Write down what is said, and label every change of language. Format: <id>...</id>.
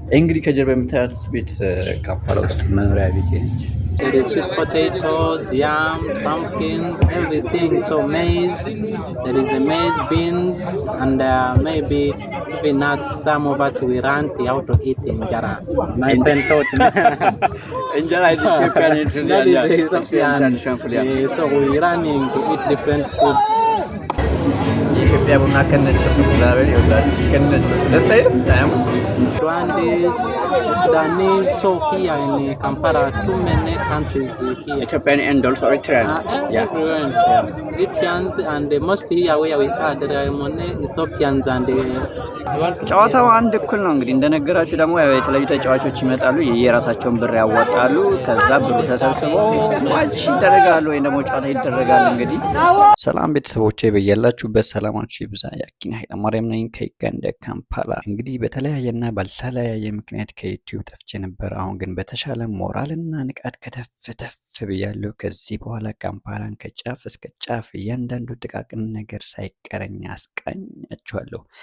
<am>እንግዲህ ከጀርባ የምታዩት ቤት ካምፓላ ውስጥ መኖሪያ ቤት ነች።</am> <en>There is sweet potatoes, yams, pumpkins, everything. So maize, there is a maize, beans, and maybe even us, some of us, we run out to eat injera. My friend taught me.</en> <am>እንጀራ ኢትዮጵያ ነች።</am> <en>That is Ethiopian. So we running to eat different food.</en> <am>የኢትዮጵያ ቡና ከነጭሱ ዛሬ ይወላል ከነጭሱ ደስ አይልም?</am> <en>Rwandese, Sudanese, so here in Kampala, too many countries here. Ethiopian and also Eritrean. Everyone. Egyptians and most here where we are, there are many Ethiopians and</en> <am>ጨዋታው አንድ እኩል ነው። እንግዲህ እንደነገራችሁ ደግሞ የተለያዩ ተጫዋቾች ይመጣሉ፣ የራሳቸውን ብር ያወጣሉ። ከዛ ብሩ ተሰብስቦ ማች ይደረጋል ወይ ደግሞ ጨዋታ ይደረጋል። እንግዲህ ሰላም ቤተሰቦቼ በያላችሁበት ሰላማችሁ ይብዛ። ያኪን ኃይለ ማርያም ነኝ ከዩጋንዳ ካምፓላ። እንግዲህ በተለያየና ባልተለያየ ምክንያት ከዩቲዩብ ጠፍቼ ነበር። አሁን ግን በተሻለ ሞራልና ንቃት ከተፍ ብያለሁ። ከዚህ በኋላ ካምፓላን ከጫፍ እስከ ጫፍ እያንዳንዱ ጥቃቅን ነገር ሳይቀረኝ አስቃኛችኋለሁ።</am>